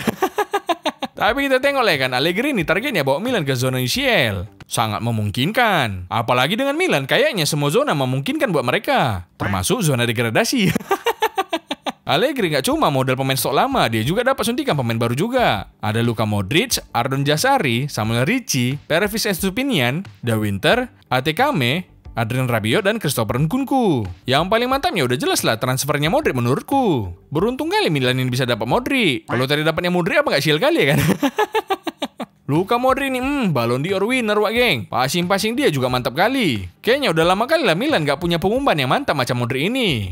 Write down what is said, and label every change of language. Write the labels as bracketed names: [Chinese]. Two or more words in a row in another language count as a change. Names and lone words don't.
[Indonesian] Tapi kita tengok lah kan, Allegri ini targetnya bawa Milan ke zona UCL. Sangat memungkinkan. Apalagi dengan Milan, kayaknya semua zona memungkinkan buat mereka. Termasuk zona degradasi. Allegri nggak cuma modal pemain stok lama, dia juga dapat suntikan pemain baru juga. Ada Luka Modric, Ardon Jasari, Samuel Ricci, Pervis Estupiñán, De Winter, Atekame, Adrien Rabiot, dan Christopher Nkunku. Yang paling mantapnya udah jelas lah transfernya Modric menurutku. Beruntung kali Milan ini bisa dapat Modric. Kalau tadi dapatnya Modric apa nggak sial kali ya kan? Luka Modric nih, Ballon d'Or winner wak geng. Passing-passing dia juga mantap kali. Kayaknya udah lama kali lah Milan gak punya pengumpan yang mantap macam Modric ini.